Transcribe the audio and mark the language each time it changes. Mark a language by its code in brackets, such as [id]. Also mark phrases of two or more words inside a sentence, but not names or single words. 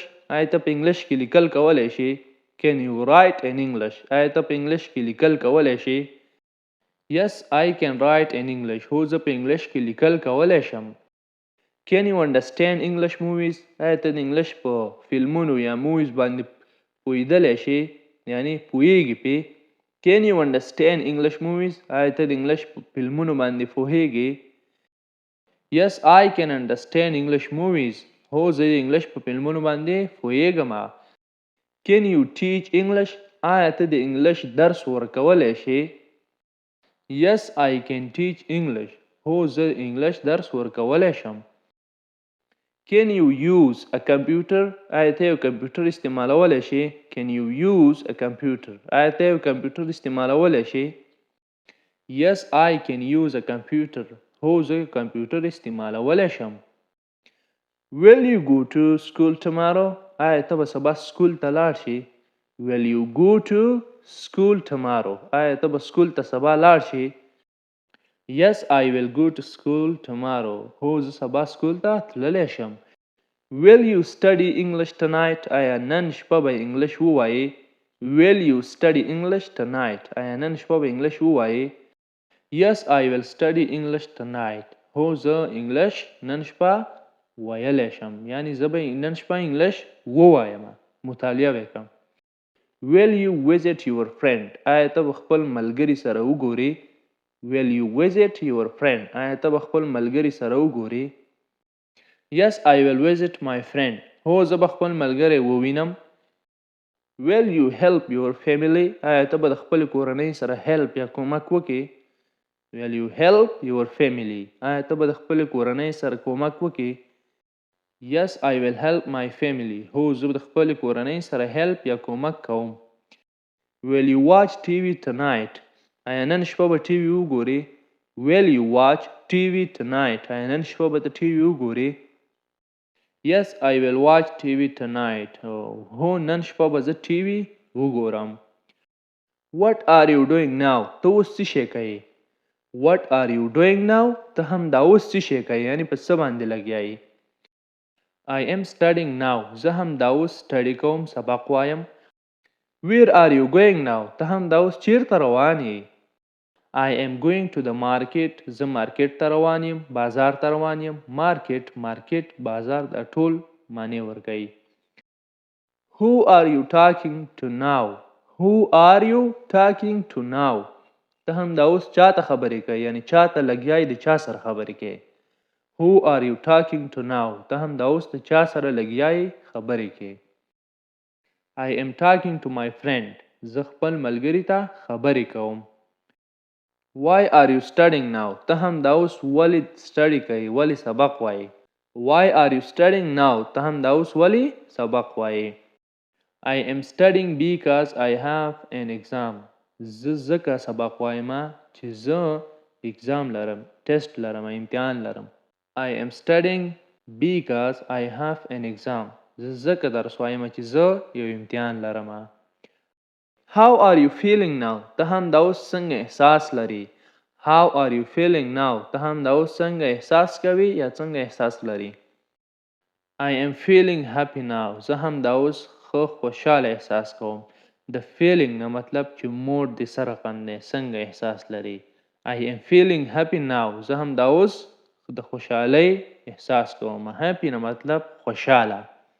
[ps] آیا ته په انګلیش کې لیکل کولی شي؟ [en] Can you write in English? [ps] آیا ته په انګلیش کې لیکل کولی شي؟ [en] Yes, I can write in English. [ps] هو زه په انګلیش کې لیکل کولی شم. [en] Can you understand English movies? [ps] آیا ته د انګلیش په فلمونو یا موویز باندې پوهیدلی شي یعنی پوهیږي پې؟ [en] Can you understand English movies? [ps] آیا ته د انګلیش په فلمونو باندې پوهیږي؟ [en] Yes, I can understand English movies. [ps] هو زه د انګلیش په فلمونو باندې پوهیږم. [en] Can you teach English? [ps] آیا ته د انګلیش درس ورکولی شي؟ [en] Yes, I can teach English. [ps] هو زه انګلیش درس ورکولی شم. [en] Can you use a computer? [ps] آیا ته یو کمپیوټر استعمالولی شي؟ [en] Can you use a computer? [ps] آیا ته یو کمپیوټر استعمالولی شي؟ [en] Yes, I can use a computer. [ps] هو زه کمپیوټر استعمالولی شم. [en] Will you go to school tomorrow? [ps] آیا ته به سبا سکول ته لاړ شي؟ [en] Will you go to school tomorrow? [ps] آیا ته به سکول ته سبا لاړ شي؟ [en] Yes, I will go to school tomorrow. [ps] هو زه سبا سکول ته تللی شم. [en] Will you study English tonight? [ps] آیا نن شپه به انګلیش ووایې؟ [en] Will you study English tonight? [ps] آیا نن شپه به انګلیش ووایې؟ [en] Yes, I will study English tonight. [ps] هو زه انګلیش نن شپه ویلی شم یعنی زه به نن شپه انګلیش ووایم، مطالعه وکړم. [en] will you visit your friend [ps] آیا ته به خپل ملګري سره وګورې [en] will you visit your friend [ps] آیا ته به خپل ملګري سره وګورې [en] yes I will visit my friend [ps] هو زه به خپل ملګری ووینم [en] will you help your family [ps] آیا ته به د خپل کورنۍ سره help یا کومک وکې [en] will you help your family [ps] آیا ته به د خپل کورنۍ سره کومک وکې [en] yes I will help my family [ps] هو زه به د خپل کورنۍ سره help یا کومک کوم [en] will you watch TV tonight [ps] آیا نن شپه به ټي وي وګورې [en] will you watch TV tonight [ps] آیا نن شپه به ته ټي وي وګورې [en] yes I will watch TV tonight [ps] هو نن شپه به زه ټي وي وګورم [en] what are you doing now [ps] ته اوس څه شی کوې [en] what are you doing now [ps] ته هم دا اوس څه شی کوې یعنی په څه باندې لګیا یې [en] I am studying now [ps] زه هم دا اوس سټډي کوم سبق وایم [en] where are you going now [ps] ته هم دا اوس چیرته روان یې [en] I am going to the market [ps] زه مارکیټ ته روان یم بازار ته روان یم مارکیټ بازار دا ټول معنی ورکوي [en] who are you talking to now who are you talking to now [ps] ته هم دا اوس چاته خبرې کوي یعنی چاته لګیا د چا سره خبرې کوي [en] who are you talking to now [ps] ته هم دا اوس د چا سره لګیا خبرې کوي [en] I am talking to my friend [ps] زه خپل ملګري ته خبرې کوم [en] Why are you studying now [ps] ته هم دا اوس ولې سټډي کوي ولې سبق وایي [en] Why are you studying now [ps] ته هم دا اوس ولې سبق وایي [en] I am studying because I have an exam [ps] زه ځکه سبق وایم چې زه اگزام لرم ټیسټ لرم امتحان لرم [en] I am studying because I have an exam [ps] زه ځکه درس وایم چې زه یو امتحان لرم [en] How are you feeling now [ps] ته هم دا اوس څنګه احساس لري [en] How are you feeling now [ps] ته هم دا اوس څنګه احساس کوي یا څنګه احساس لري [en] I am feeling happy now [ps] زه هم دا اوس خوشاله احساس کوم د feeling نه مطلب چې موډ د سره قنده څنګه احساس لري [en] I am feeling happy now [ps] زه هم دا اوس د خوشحالۍ احساس کوم happy نه مطلب خوشاله